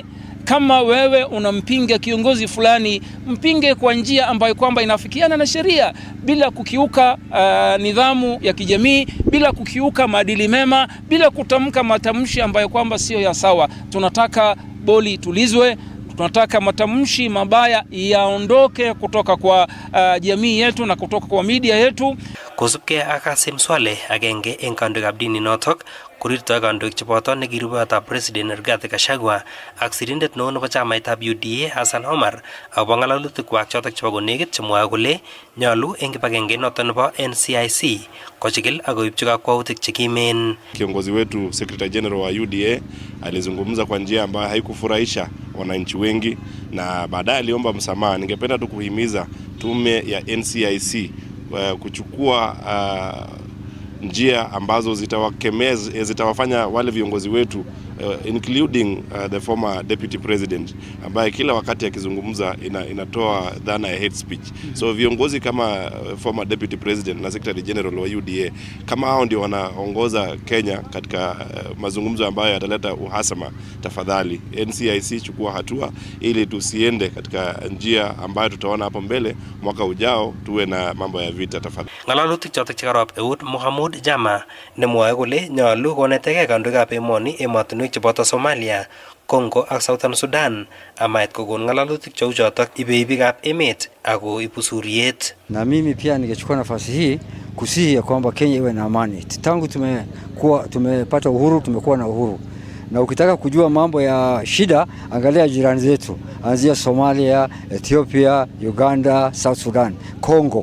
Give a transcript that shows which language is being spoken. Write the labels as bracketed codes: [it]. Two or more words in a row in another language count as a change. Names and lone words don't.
[sw] Kama wewe unampinga kiongozi fulani, mpinge kwa njia ambayo kwamba inafikiana na sheria bila kukiuka nidhamu ya kijamii, bila kukiuka maadili mema, bila kutamka matamshi ambayo kwamba sio ya sawa. Tunataka boli itulizwe. Tunataka matamshi mabaya yaondoke kutoka kwa jamii yetu na kutoka kwa media yetu. [kln] Kosubkei ak Kasim Swaleh agenge eng kandoikab dini notok korirtoi kandoik cheboto nekirubeyotab President Rigathi Gachagua ak sirindet neo nebo chamaitab UDA Hassan Omar akobo ng'alolutikwak chotok chebo konekit chemwoe kole nyolu eng kibagenge notok nebo NCIC kochikil ak koibchi kakwautik chekimen. [sw] Kiongozi wetu [en] Secretary General [sw] wa UDA alizungumza kwa njia ambayo haikufurahisha wananchi wengi na baadaye aliomba msamaha. Ningependa tu kuhimiza tume ya NCIC kuchukua njia ambazo zitawafanya wale viongozi wetu [en] including the former deputy president [sw] ambaye kila wakati akizungumza inatoa dhana ya [en] hate speech. [sw] So viongozi kama [en] former deputy president [sw] na [en] secretary general [sw] wa UDA kama hao ndio wanaongoza Kenya katika mazungumzo ambayo yataleta uhasama, tafadhali NCIC chukua hatua ili tusiende katika njia ambayo tutaona hapo mbele mwaka ujao tuwe na mambo ya vita, tafadhali. [kln] Ng'alalutik chotok chekarop eut Mohamud Jama nemwoe kole nyolu konetegei kandoikab emoni emotinwek cheboto Somalia, Congo ak Southern Sudan amait kokon ng'alalutik cheu chotok ibei biikab emet ako ibu suriet. [sw] Na mimi pia ningechukua nafasi hii kusihi ya kwamba Kenya iwe na amani. Tangu tumepata uhuru, tumekuwa na uhuru. Na ukitaka kujua mambo ya shida, angalia jirani zetu. Anzia Somalia, Ethiopia, Uganda, South Sudan, Congo.